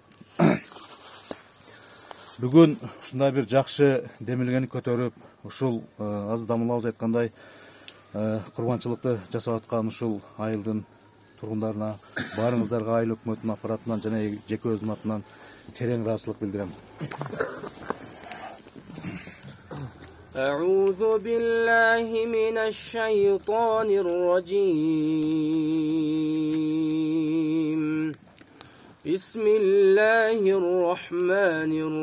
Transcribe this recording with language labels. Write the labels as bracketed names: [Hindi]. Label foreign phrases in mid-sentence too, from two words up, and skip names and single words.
[Kyrgyz] Бүгүн ушундай бир жакшы демилгени көтөрүп, ушул азыр дамылабыз айткандай курбанчылыкты жасап аткан ушул айылдын тургундарына, баарыңыздарга айыл өкмөтүнүн аппаратынан жана жеке өзүмдүн атынан терең ыраазычылык билдирем. [Arabic] أعوذ بالله من الشيطان الرجيم بسم الله الرحمن